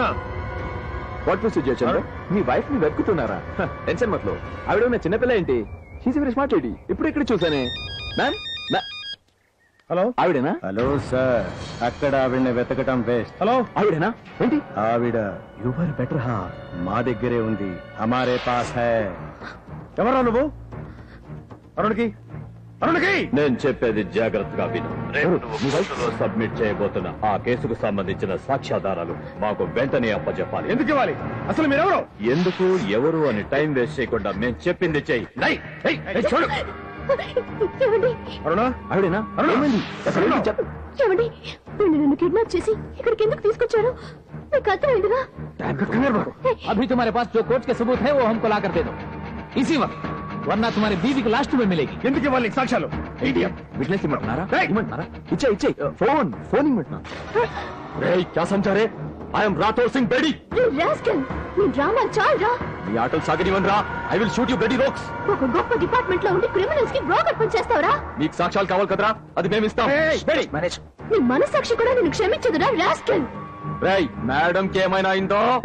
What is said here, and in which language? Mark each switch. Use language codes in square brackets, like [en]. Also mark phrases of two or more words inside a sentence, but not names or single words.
[en] What Mister [te] జయచంద్ర, మీ వైఫ్ ని వెతుకుతున్నారా? టెన్షన్ మట్లో. ఆవిడ ఉన్న చిన్నపిల్ల ఏంటి? [en] she's very smart lady. [te] ఇప్పుడు ఇక్కడ చూసానే. మ్యామ్, హలో, ఆవిడేనా? హలో సార్, అక్కడ ఆవిడని వెతకటం వేస్ట్. హలో, ఆవిడేనా? ఏంటి ఆవిడ [en] your better [te] హా మా దగ్గరే ఉంది, [hi] हमारे पास है. [te] ఎవరా నువ్వు? అరుణ్కి, అరుణ్కి నేను చెప్పేది జాగ్రత్తగా విను. రేపు నువ్వు కోర్టులో సబ్మిట్ చేయబోతున్న ఆ కేసుకు సంబంధించిన సాక్ష్యాధారాలు మాకు వెంటనే అప్పచెప్పాలి. ఎందుకు ఇవ్వాలి? అసలు మీరెవరు? ఎందుకు, ఎవరు అని టైం వేస్ట్ చేయకుండా మేము చెప్పింది చెయ్యి. చూడు. అరుణా, ఆవిడేనా? ఏమండి, వీళ్ళు నన్ను కిడ్నాప్ చేసి ఇక్కడికి ఎందుకు తీసుకొచ్చారు? మీకు అర్థమైందిగా? [hi] अभी तुम्हारे पास जो कोर्ट के सबूत है वो हमको ला कर दे दो इसी वक्त, वरना तुम्हारी बीवी को लास्ट में मिलेगी. [te] ఎందుకు ఇవ్వాలి సాక్ష్యాలు? విట్నెస్ ఇమ్మంటున్నారా? ఇచ్చే ఫోన్ ఇమ్మంటున్నా. [hi] क्या समझा रे? [en] I am రాథోర్ సింగ్ బేడి. [te] నీ డ్రామా చాలరా. నీ ఆటలు సాగనివన్ రా. [en] I will shoot you bloody rogues. [te] ఒక గొప్ప డిపార్ట్మెంట్ లో ఉండి క్రిమినల్స్ కి బ్రోకర్ పని చేస్తావరా? నీకు సాక్ష్యాలు కావాలి కదరా, అది మేము ఇస్తాం. నీ మనసాక్షి కూడా నిన్ను క్షమించదురా రాస్కెల్. రేయ్, మేడం కి ఏమైనా అయిందో?